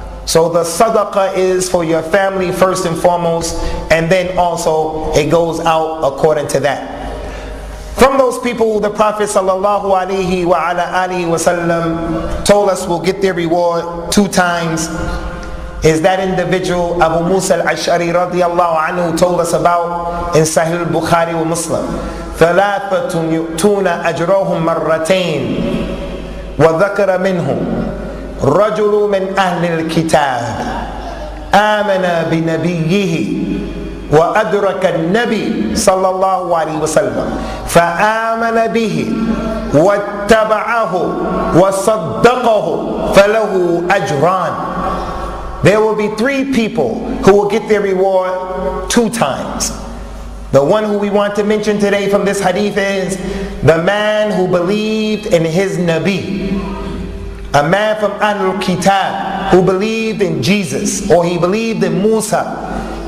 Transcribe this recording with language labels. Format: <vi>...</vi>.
<en>So the sadaqah is for your family first and foremost, and then also it goes out according to that. From those people the Prophet sallallahu alaihi wa ala alihi wasallam told us will get their reward 2 times is that individual Abu Musa al-Ash'ari radiyallahu anhu told us about in Sahih al-Bukhari wa Muslim.</en> <ar>ثلاثة يؤتون أجرهم مرتين وذكر منهم رجل من أهل الكتاب آمن بنبيه وأدرك النبي صلى الله عليه وسلم فآمن به واتبعه وصدقه فله أجران.</ar> <en>There will be 3 people who will get their reward 2 times. The one who we want to mention today from this hadith is the man who believed in his Nabi. A man from Ahlul Kitab who believed in Jesus, or he believed in Musa.</en>